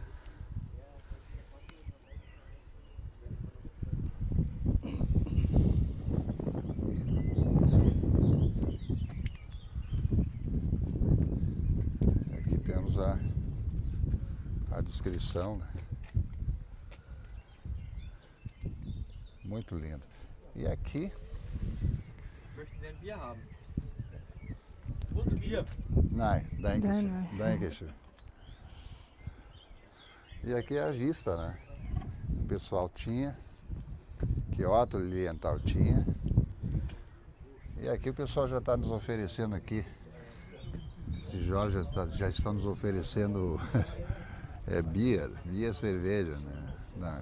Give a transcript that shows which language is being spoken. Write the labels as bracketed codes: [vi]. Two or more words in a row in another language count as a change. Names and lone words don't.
[pt] Aqui temos a descrição, né? Muito lindo. E aqui, [de] Möchten Sie ein Bier haben? Und Bier. nein, danke schön, Nein. danke schön. [pt] E aqui é a vista, né? O pessoal tinha, que Otto Lilienthal tinha. E aqui o pessoal já está nos oferecendo aqui. Esse Jorge já está nos oferecendo beer cerveja, né?